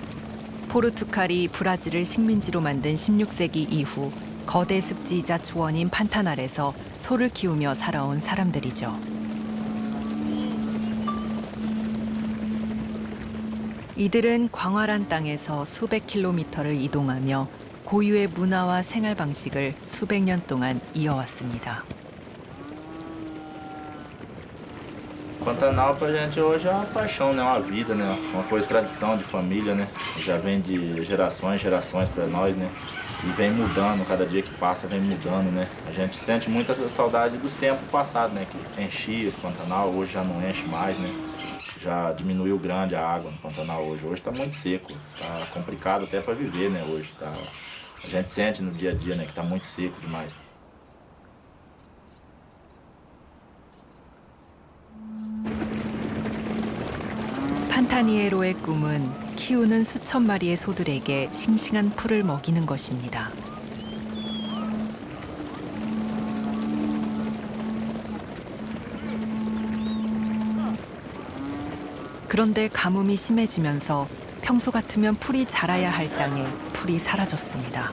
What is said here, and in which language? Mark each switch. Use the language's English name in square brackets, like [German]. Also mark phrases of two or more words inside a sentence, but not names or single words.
[Korean] 포르투갈이 브라질을 식민지로 만든 16세기 이후 거대 습지이자 초원인 판타날에서 소를 키우며 살아온 사람들이죠. 이들은 광활한 땅에서 수백 킬로미터를 이동하며 고유의 문화와 생활 방식을 수백 년 동안 이어왔습니다. [Portuguese] Pantanal pra gente hoje é uma paixão, né? Uma vida, né? Uma coisa, tradição de família, né? Já vem de gerações pra nós, né? E vem mudando, cada dia que passa vem mudando, né? A gente sente muita saudade dos tempos passados, né? Que enchia esse Pantanal, hoje já não enche mais, né? Já diminuiu grande a água no Pantanal hoje. Hoje tá muito seco, tá complicado até para viver, né? Hoje tá... A gente sente no dia a dia, né? Que tá muito seco demais. [Korean] 판타니에로의 꿈은 키우는 수천 마리의 소들에게 싱싱한 풀을 먹이는 것입니다. 그런데 가뭄이 심해지면서 평소 같으면 풀이 자라야 할 땅에 풀이 사라졌습니다.